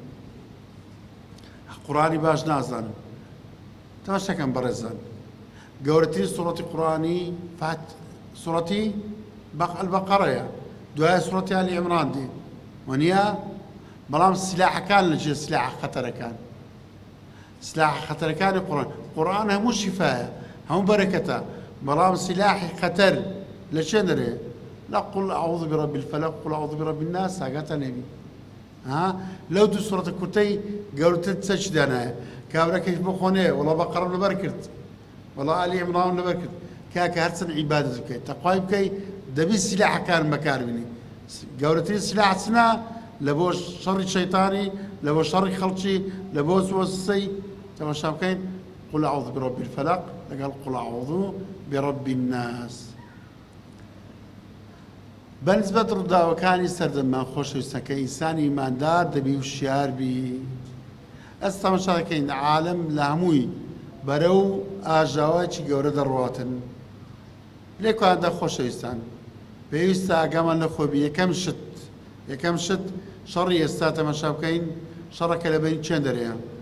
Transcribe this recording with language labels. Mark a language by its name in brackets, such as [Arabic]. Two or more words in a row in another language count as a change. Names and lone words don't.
[Central Kurdish] قورئانی باش نازانن تەماشاکەن بەڕێزان گەورەترین سوڕەتی قورئانی سوڕەتی البەقەرەیە دوایە سوڕەتی ئالی عیمران دێ وەنییە بەڵام سلاحەکان لەجێ سلاح خەتەرەکان سلاح خەتەرەکانی قورئان هەموو شیفایە هەموو بەرەکەتە بەڵام سلاحی خەتەر لە چێ دەرێ لا [Arabic] قل أعوذ برب الفلق قل أعوذ برب [Central Kurdish] الناس هاگاتە نەبی لەو دوو سوڕەتە کورتەی گەورەتر چەچ دانایە کابرەکەش بخۆنێ وڵا بەقەرە لەبەر کرد وڵا ئالی عیمران لەبەر کرد کاکە هەرچەند عیبادەت بکەیت تەقوای بکەیت دەبی سلاحەکان بەکاربێنی گەورەترین سلاح چنە لە بۆ شەڕی شەیطانی لە بۆ شەڕی خەڵکی لە بۆ وەسوسەی تەماشا بکەین [Arabic] قل أعوذ برب الفلق [Central Kurdish] لەگەڵ [Arabic] قل أعوذ برب الناس [Central Kurdish] بەنسبەت ڕووداوەکانی سەردەمان خۆشەویستەکە ئینسانی ئیماندار دەبی وشیار بی ئەس تەماشا دەکەین عالم لە هەمووی بەرەو ئاژاوایکی گەورە دەڕواتن لێکواندا خۆشەویستان پێویستە ئاگامان لە خۆبی یەکەم شت شەڕی ئێستا تەماشا بکەین شەڕەکە لە بین چێن دەرەیە